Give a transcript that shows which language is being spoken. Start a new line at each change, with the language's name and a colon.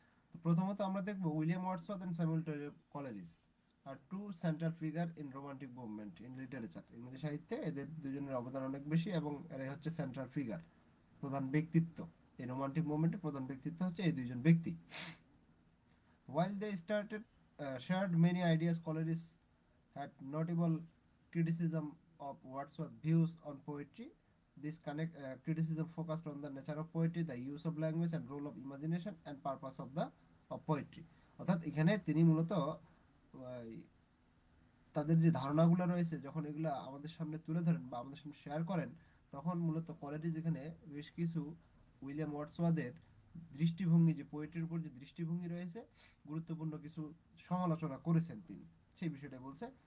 Bangla: তো প্রথমত আমরা দেখব
English: William Wordsworth and Samuel Coleridge are two central figure in romantic movement in literature.
Bangla: ইংরেজি সাহিত্যে এদের দুজনের অবদান অনেক বেশি এবং এরাই হচ্ছে সেন্ট্রাল ফিগার, প্রধান ব্যক্তিত্ব। এই রোমান্টিক মুভমেন্টের প্রধান ব্যক্তিত্ব হচ্ছে এই দুইজন ব্যক্তি।
English: While they started shared many ideas, Coleridge had notable criticism of Wordsworth's views on poetry. This criticism focused on the nature of poetry, the use of language, and role of imagination and purpose of poetry.
Bangla: অর্থাৎ এখানে তিনি মূলত তাদের যে ধারণাগুলো রয়েছে যখন এগুলো আমাদের সামনে তুলে ধরেন বা আমাদের সামনে শেয়ার করেন, তখন মূলত কলেরিজ যেখানে বেশ কিছু উইলিয়াম ওয়ার্ডসওয়ার্থের দৃষ্টিভঙ্গি, যে পোয়েট্রির উপর যে দৃষ্টিভঙ্গি রয়েছে, গুরুত্বপূর্ণ কিছু সমালোচনা করেছেন তিনি, সেই বিষয়টা বলছে।